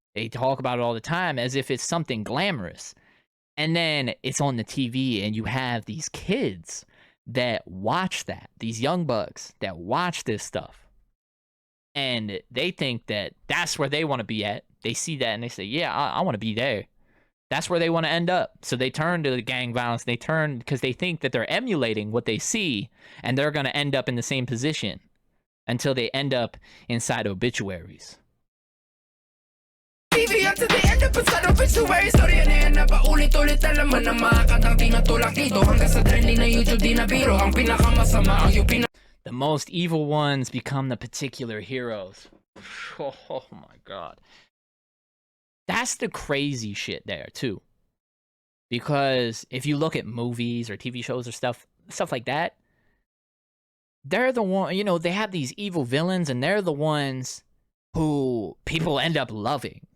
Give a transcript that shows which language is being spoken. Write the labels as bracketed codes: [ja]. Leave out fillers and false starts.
[en] They talk about it all the time as if it's something glamorous. And then it's on the TV and you have these kids that watch that, these young bucks that watch this stuff, and they think that that's where they want to be at. They see that and they say, yeah, I want to be there. That's where they want to end up. So they turn to the gang violence. They turn because they think that they're emulating what they see, and they're going to end up in the same position until they end up inside obituaries. Until they end up inside obituaries. [tl] Storya na yan na paulit-ulit na laman ng mga kantang tinutulak dito. Hanggang sa trending na YouTube di na biro. Ang pinakamasama ang yung [en] The most evil ones become the particular heroes. Oh my god. That's the crazy shit there too. Because if you look at movies or TV shows or stuff like that, they're the one, you know, they have these evil villains and they're the ones who people end up loving.